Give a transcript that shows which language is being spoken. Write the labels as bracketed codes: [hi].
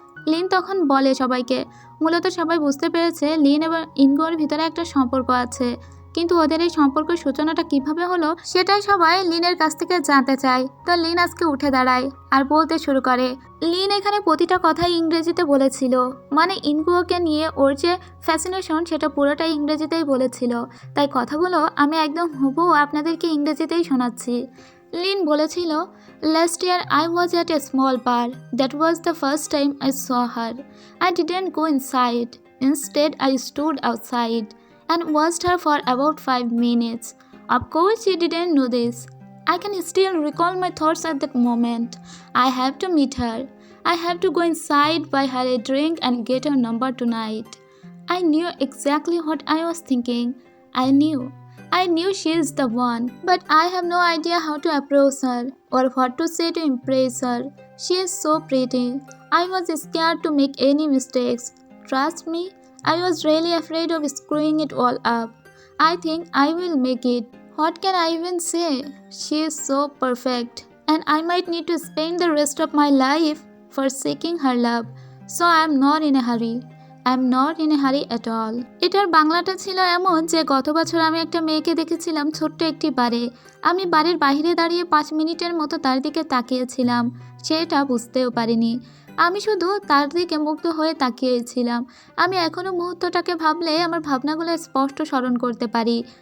[bn] Lin তখন বলে সবাইকে, মূলত সবাই বুঝতে পেরেছে লিন এবং ইনগোর ভিতরে একটা সম্পর্ক আছে, কিন্তু ওদের এই সম্পর্কের সূচনাটা কিভাবে হলো সেটাই সবাই লিনের কাছ থেকে জানতে চায়। তো লিন আজকে উঠে দাঁড়ায় আর বলতে শুরু করে। লিন এখানে প্রতিটা কথাই ইংরেজিতে বলেছিল, মানে ইনগোকে নিয়ে ওর যে ফ্যাসিনেশন সেটা পুরোটাই ইংরেজিতেই বলেছিল। তাই কথাগুলো আমি একদম হুবহু আপনাদেরকে ইংরেজিতেই শোনাচ্ছি। লিন বলেছিল, [en] Last year I was at a small bar. That was the first time I saw her. I didn't go inside. Instead, I stood outside and watched her for about 5 minutes. Of course, she didn't know this. I can still recall my thoughts at that moment. I have to meet her. I have to go inside, buy her a drink and get her number tonight. I knew exactly what I was thinking. I knew she is the one, but I have no idea how to approach her or what to say to impress her. She is so pretty. I was scared to make any mistakes. Trust me, I was really afraid of screwing it all up. I think I will make it. What can I even say? She is so perfect, and I might need to spend the rest of my life for seeking her love, so I am not in a hurry. I am not in a hurry at all. [bn] এটার বাংলাটা ছিল এমন যে গত বছর আমি একটা মেয়েকে দেখেছিলাম ছোট্ট একটি বারে। আমি বাড়ির বাইরে দাঁড়িয়ে 5 মিনিটের মতো তার দিকে তাকিয়েছিলাম। সে এটা বুঝতেও পারিনি। আমি শুধু তার দিকে মুগ্ধ হয়ে তাকিয়েছিলাম। আমি এখনো মুহূর্তটাকে ভাবলে আমার ভাবনাগুলো স্পষ্ট স্মরণ করতে পারি।